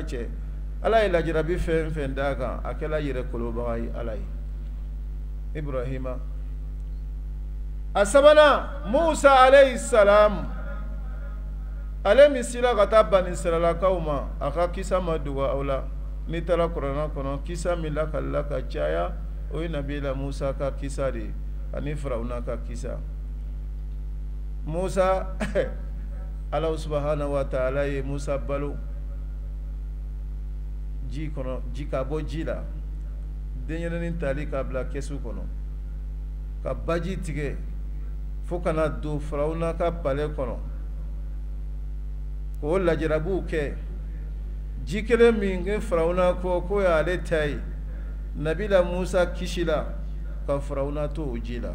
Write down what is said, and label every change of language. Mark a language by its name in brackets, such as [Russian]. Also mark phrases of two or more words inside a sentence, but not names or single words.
[Bambara] cɛ Ala ye lajarabi fɛn fɛn d'a kan a kɛla yɛrɛ kolobaga ye Ala ye Ibrahima asabana Musa [Arabic] عليه السلام [Bambara] ale misila ka taa Bani Israilakaw ma a ka kisa ma dogo aw la ni taara Kurana kɔnɔ kisa min lakalila ka caya o ye nabila Musa ka kisa de ani Firawuna ka kisa. Musa [Arabic] الله سبحانه وتعالى [Bambara] ye Musa balo ji kɔnɔ ji ka bɔ ji la denyɛrɛnin tali ka bila kɛsu kɔnɔ ka baji tigɛ fo kana don Firawuna ka palais kɔnɔ k'o lajarabiw kɛ ji kelen min kɛ Firawuna ko y'ale ta ye nabila Musa kisi la ka Firawuna to o ji la.